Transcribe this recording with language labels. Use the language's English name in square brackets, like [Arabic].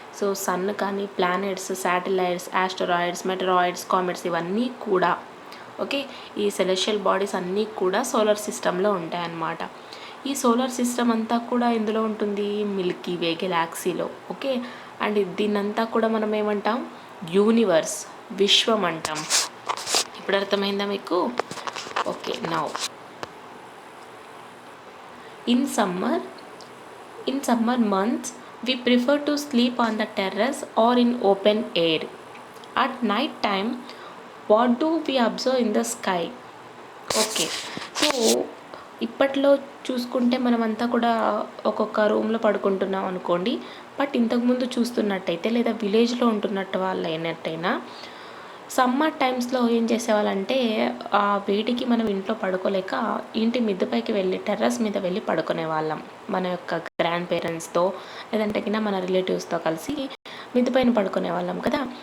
[Telugu] So sun కానీ, planets, satellites, asteroids, మెటరాయిడ్స్, comets ఇవన్నీ కూడా ఓకే ఈ సెలెషియల్ బాడీస్ అన్నీ కూడా సోలార్ సిస్టంలో ఉంటాయన్నమాట. ఈ సోలార్ సిస్టమ్ అంతా కూడా ఎందులో ఉంటుంది, మిల్కీ వే గెలాక్సీలో. ఓకే, అండ్ దీన్నంతా కూడా మనం ఏమంటాం, యూనివర్స్, విశ్వం అంటాం. ఇప్పుడు అర్థమైందా మీకు? [English] Okay, now in summer months we prefer to sleep on the terrace or in open air. At night time, what do we observe in the sky? [Telugu] Okay, so ఇప్పట్లో చూసుకుంటే మనమంతా కూడా ఒక్కొక్క రూమ్లో పడుకుంటున్నాం అనుకోండి. బట్ ఇంతకుముందు చూస్తున్నట్టయితే లేదా విలేజ్లో ఉంటున్నట్టు వాళ్ళు అయినట్టయినా సమ్మర్ టైమ్స్లో ఏం చేసేవాళ్ళంటే ఆ వేడికి మనం ఇంట్లో పడుకోలేక ఇంటి మిద్దెపైకి వెళ్ళి టెర్రస్ మీద వెళ్ళి పడుకునే వాళ్ళం మన యొక్క గ్రాండ్ పేరెంట్స్తో, లేదంటే మన రిలేటివ్స్తో కలిసి మిద్దెపైన పడుకునే వాళ్ళం కదా.